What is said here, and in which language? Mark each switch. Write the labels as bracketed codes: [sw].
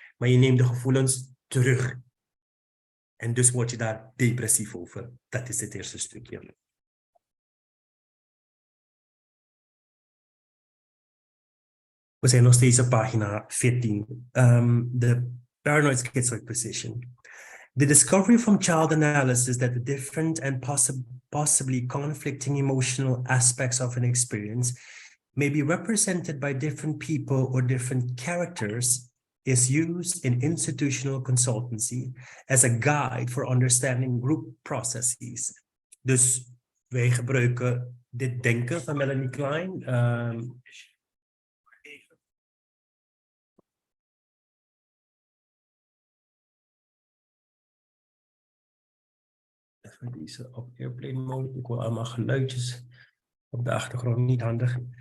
[nl] Maar je neemt de gevoelens terug. En dus word je daar depressief over. Dat is het eerste stukje. We zijn nog steeds op pagina 14. [en] The paranoid schizoid position. The discovery from child analysis that the different and possibly conflicting emotional aspects of an experience may be represented by different people or different characters is used in institutional consultancy as a guide for understanding group processes. [nl] Dus wij gebruiken dit denken van Melanie Klein. Even deze op airplane mode. Ik wil allemaal geluidjes op de achtergrond, niet handig.